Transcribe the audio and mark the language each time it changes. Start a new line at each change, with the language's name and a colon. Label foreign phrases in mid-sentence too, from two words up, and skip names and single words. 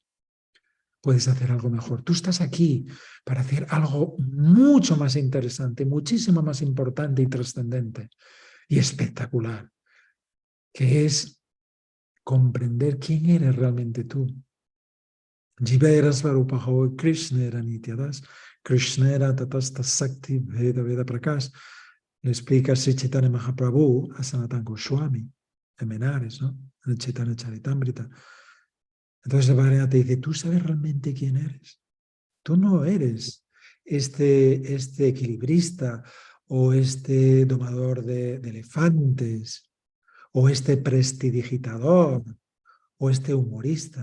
Spanish: Puedes hacer algo mejor. Tú estás aquí para hacer algo mucho más interesante, muchísimo más importante y trascendente y espectacular, que es comprender quién eres realmente tú.
Bangla: জীবের স্বরূপ হয় কৃষ্ণের নিত্যদাস, কৃষ্ণের তটস্থা শক্তি ভেদাভেদ প্রকাশ.
Spanish: Le explica Sri Chaitanya Mahaprabhu a Sanatana Goswami en Benares, ¿no? En el Chaitanya Charitamrita. Entonces la Bhagavad te dice, ¿tú sabes realmente quién eres? Tú no eres este equilibrista o este domador de elefantes o este prestidigitador o este humorista.